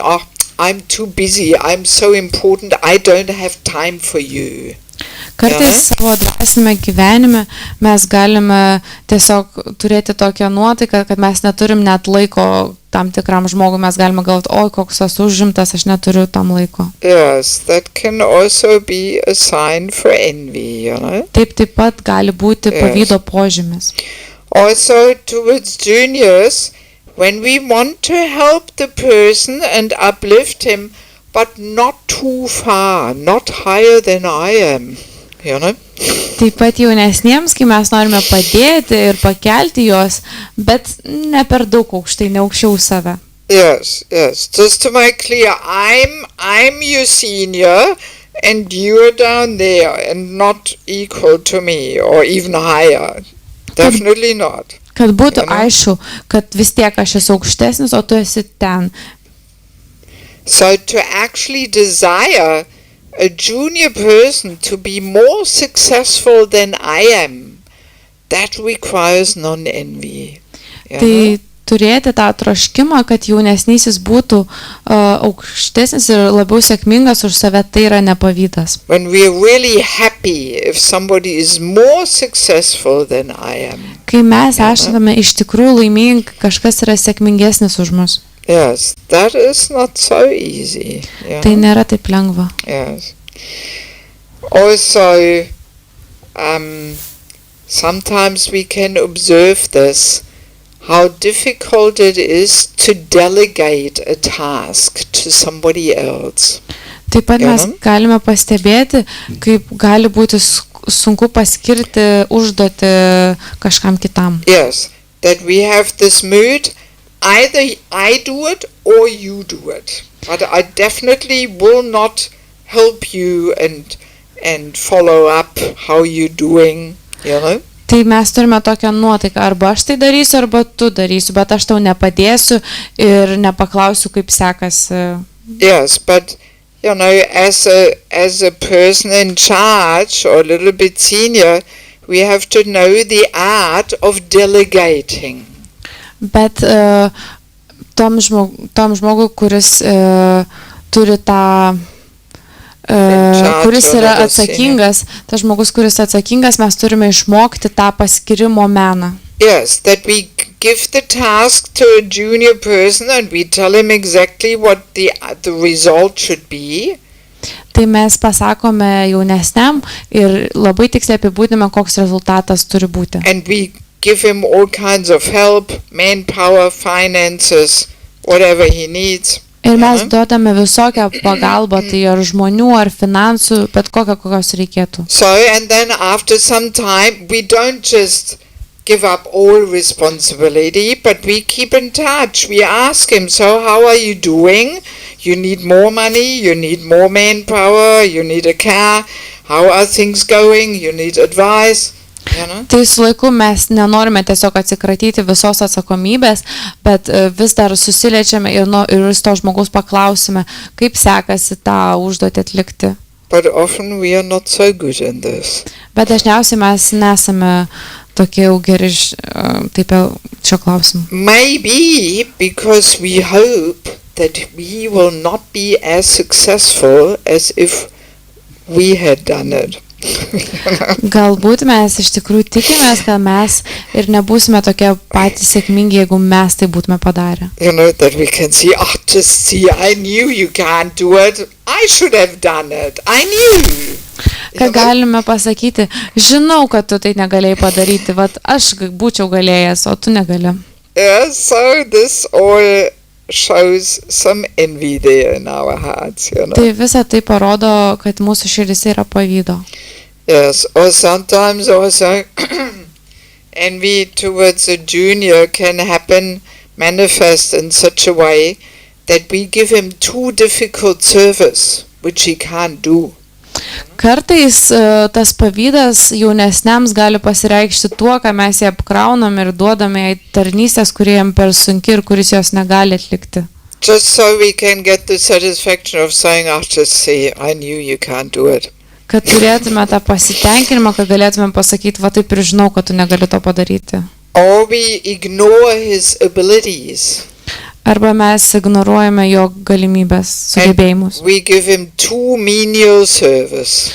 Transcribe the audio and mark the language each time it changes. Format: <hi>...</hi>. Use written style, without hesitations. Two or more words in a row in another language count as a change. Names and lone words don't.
<en>Oh, I'm too busy, I'm so important, I don't have time for you.</en> <lt>Kartais savo dvasinėme gyvenime mes galime tiesiog turėti tokią nuotaiką, kad mes neturim net laiko tam tikram žmogui, mes galime galvoti, oi, koks esu užimtas, aš neturiu tam laiko.</lt> <en>Yes, that can also be a sign for envy, you know.</en> <lt>Taip pat gali būti pavydo požymis.</lt> <en>Also towards juniors, when we want to help the person and uplift him, but not too far, not higher than I am. You know?</en> <lt>Taip pat jaunesniems, kai mes norime padėti ir pakelti juos, bet ne per daug aukštai, ne aukščiau save.</lt> <en>Yes. Just to make clear, I'm your senior and you're down there and not equal to me or even higher. Definitely not.</en> <lt>Kad būtų aišku, kad vis tiek aš esu aukštesnis, o tu esi ten.</lt> <en>So to actually desire a junior person to be more successful than I am, that requires non-envy.</en> <lt>Tai turėti tą troškimą, kad jaunesnysis būtų aukštesnis ir labiau sėkmingas už save, tai yra nepavydas.</lt> <en>When we are really happy if somebody is more successful than I am.</en> <lt>Kai mes esame iš tikrųjų laimingi, kažkas yra sėkmingesnis už mus.</lt> <en>Yes, that is not so easy. Yeah.</en> <lt>Tai nėra taip lengva.</lt> <en>Yes. Also, sometimes we can observe this, how difficult it is to delegate a task to somebody else.</en> <lt>Taip pat mes galime pastebėti, kaip gali būti sunku paskirti užduoti kažkam kitam.</lt> <en>Yes, that we have this mood, either I do it or you do it. But I definitely will not help you and follow up how you're doing, you know.</en> <lt>Tai mes turime tokią nuotaiką, arba aš tai darysiu, arba tu darysiu, bet aš tau nepadėsiu ir nepaklausiu, kaip sekasi.</lt> <en>Yes, but you know, as a person in charge or a little bit senior, we have to know the art of delegating.</en> <lt>Bet tom žmogui, kuris turi tą kuris yra atsakingas, tas žmogus, kuris atsakingas, mes turime išmokti tą paskirimo meną.</lt> <en>Yes, that we give the task to a junior person and we tell him exactly what the result should be.</en> <lt>Tai mes pasakome jaunesniam ir labai tiksliai apibūdiname, koks rezultatas turi būti.</lt> <en>And we give him all kinds of help, manpower, finances, whatever he needs.</en> <lt>Ir mes duodame visokią pagalbą, tai ar žmonių, ar finansų, bet kokios reikėtų.</lt> <en>So, and then after some time, we don't just give up all responsibility, but we keep in touch. We ask him, so how are you doing? You need more money, you need more manpower, you need a car. How are things going? You need advice.</en> <lt>Tai su laiku mes nenorime tiesiog atsikratyti visos atsakomybės, bet vis dar susiliečiame ir iš to žmogaus paklausime, kaip sekasi tą užduotį atlikti.</lt> <en>But often we are not so good in this.</en> <lt>Bet dažniausiai mes nesame tokie jau geri taip šio klausimu.</lt> <en>Maybe because we hope that we will not be as successful as if we had done it.</en> <lt>Galbūt mes iš tikrųjų tikimės, kad mes ir nebūsime tokie patys sėkmingi, jeigu mes tai būtume padarę.</lt> <en>You know, that we can see, just see, I knew you can't do it. I should have done it. I knew.</en> <lt>Kad galime pasakyti, žinau, kad tu tai negalėjai padaryti, vat aš būčiau galėjęs, o tu negali.</lt> <en>Yeah, so this all shows some envy there in our hearts, you know.</en> <lt>Tai visa tai parodo, kad mūsų širdise yra pavydo.</lt> <en>Yes, or sometimes also envy towards a junior can manifest in such a way that we give him too difficult service, which he can't do.</en> <lt>Kartais tas pavydas jaunesniams gali pasireikšti tuo, ką mes jį apkraunam ir duodame jai tarnystės, kurie jam per sunki ir kuris jos negali atlikti.</lt> <en>Just so we can get the satisfaction of saying, just see, I knew you can't do it.</en> <lt>Kad turėtume tą pasitenkinimą, kad galėtume pasakyti, va taip ir žinau, kad tu negali to padaryti.</lt> <en>Or we ignore his abilities.</en> <lt>Arba mes ignoruojame jo galimybės, sugebėjimus.</lt> <en>We give him too menial service.</en>